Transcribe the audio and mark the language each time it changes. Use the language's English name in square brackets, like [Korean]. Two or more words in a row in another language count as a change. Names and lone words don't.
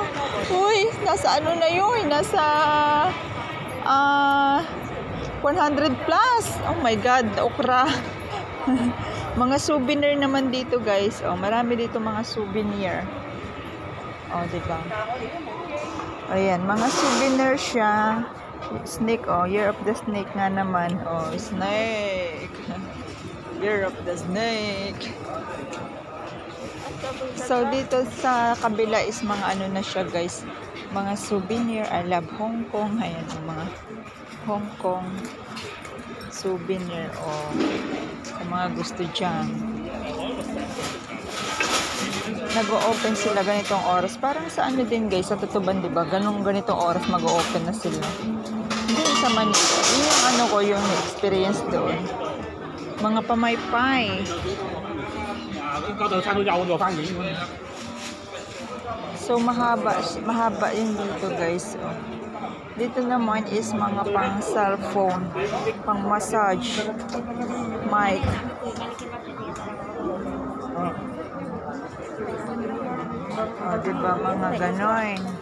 [Filipino] Uy, nasa ano na yun? Nasa 100 plus. [English] Oh my God, okra. [Filipino] Mga souvenir naman dito, guys. Oh, marami dito mga souvenir. Oh, diba? Ayan, mga souvenir siya. Snake, oh. [English] Year of the Snake [Filipino] nga naman. Oh, snake. [English] Year of the Snake. [Filipino] So, dito sa kabila is mga ano na siya, guys. Mga souvenir. [English] I love Hong Kong. [Filipino] Ayan, mga Hong Kong souvenir. Oh, kung mga gusto dyan. Nag-o-open sila ganitong oras. Parang sa ano din guys, sa Tutuban, diba? Ganitong oras mag-o-open na sila. Hindi sa Manila. Yun yung ano ko, yung experience doon. Mga pamaypay. 高等山东叫我做翻译。 So, mahaba yung dito, guys. Oh. Dito naman is mga pang cellphone, pang massage, mic. Oh, diba mga ganon.